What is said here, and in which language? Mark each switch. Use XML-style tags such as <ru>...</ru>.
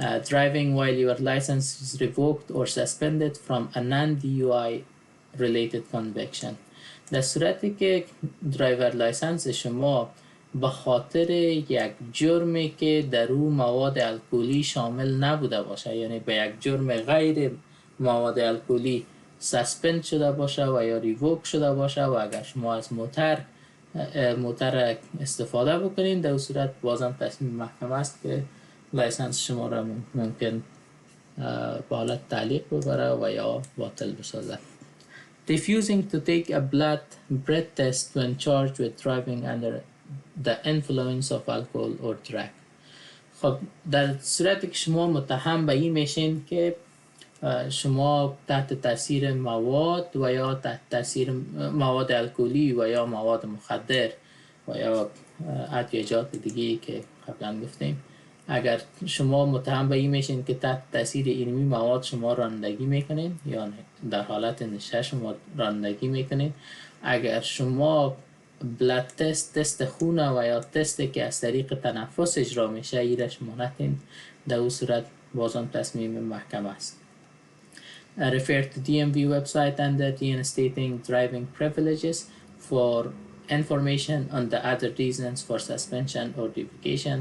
<en>Driving while your license is revoked or suspended from a non-DUI related conviction.</en> <fa>در صورتی که درایور لایسنس شما به خاطر یک جرمی که در او مواد الکلی شامل نبوده باشه، یعنی به یک جرم غیر مواد الکلی سسپند شده باشه و یا ریووک شده باشه و اگر شما از موتر استفاده بکنین، در صورت بازم تصمیم محکم است که لایسنس شما را ممکن به حالت تعلیق ببره و یا باطل بسازه.</fa> <en>Refusing to take a breath test when charged with driving under the influence of alcohol or drug.</en> <fa>خب در صورتی که شما متهم به این میشین که شما تحت تاثیر مواد و یا تحت تاثیر مواد الکلی و یا مواد مخدر و یا ادویه‌جات دیگه که قبلا گفتیم، اگر شما متهم به این میشین که تحت تاثیر اینمی مواد شما رانندگی میکنین یا در حالت نشه شما رانندگی میکنین، اگر شما بلد تست خون و یا تستی که از طریق تنفس اجرا میشه ایره شما نتین، در اون صورت بازم تصمیم محکم است.</fa> <en>Refer to DMV website under reinstating driving privileges for information on the other reasons for suspension or revocation.</en>